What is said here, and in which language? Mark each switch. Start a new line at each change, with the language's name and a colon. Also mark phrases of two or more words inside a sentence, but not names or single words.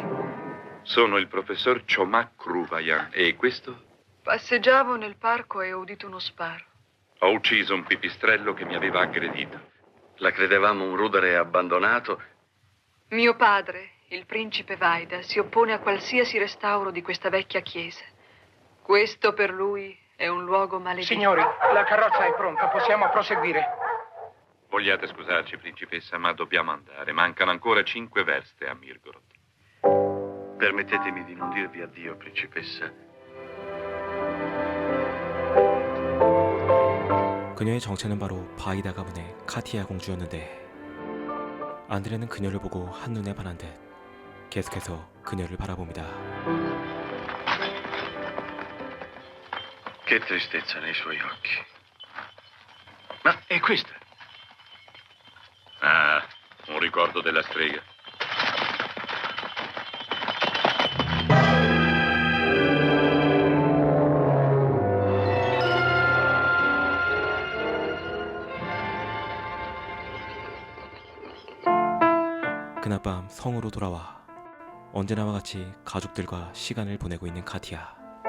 Italian: Sono il professor Chomak Kruvayan. E questo? Passeggiavo nel parco e ho udito uno sparo. Ho ucciso un pipistrello che mi aveva aggredito. La credevamo un rudere abbandonato. Mio padre, il principe Vaida, si oppone a qualsiasi restauro di questa vecchia chiesa. Questo per lui è un luogo maledetto. Signori, la carrozza è pronta, possiamo proseguire. Vogliate scusarci, principessa, ma dobbiamo andare. Mancano ancora 5 verste a Mirgorod. Permettetemi di non dirvi addio, principessa.
Korean: 그녀의 정체는 바로 바이다 가문의 카티아 공주였는데, 안드레는 그녀를 보고 한눈에 반한 듯 계속해서 그녀를 바라봅니다.
Italian: Che tristezza nei suoi occhi. Ma è questa? Ah, un ricordo della strega.
Korean: 그날 밤 성으로 돌아와 언제나와 같이 가족들과 시간을 보내고 있는 카티아.